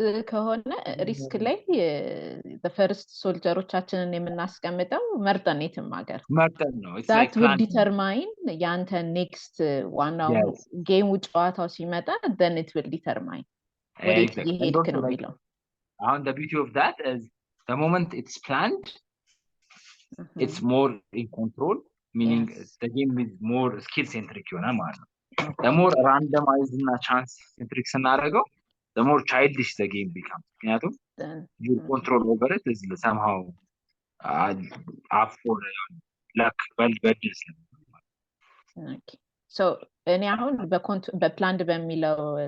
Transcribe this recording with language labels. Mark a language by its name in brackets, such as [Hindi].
[Amharic] ከሆነ ሪስክ ላይ በፈርስት ሶልጀሮቻችንን የምናስቀምጠው መርጠን የትም ሀገር መርጠን ነው [English] that will determine [Amharic] ያንተ ኔክስት ዋናው ጌም ጨዋታው ሲመጣ [English] then it will determine [Amharic] ወዴት እየሄድክ ነው የሚለው [English] አሁን the beauty of that is the moment it's planned it's more in control meaning the game is more skill centric [Amharic] ይሆናል ማለት ነው [English] the more randomized እና chance centric ስናደርገው the more childish the game becomes [Amharic] ምክንያቱም [English] you control over it is somehow up for luck በድልስ okay so [Amharic] እኔ አሁን በፕላንድ በሚለው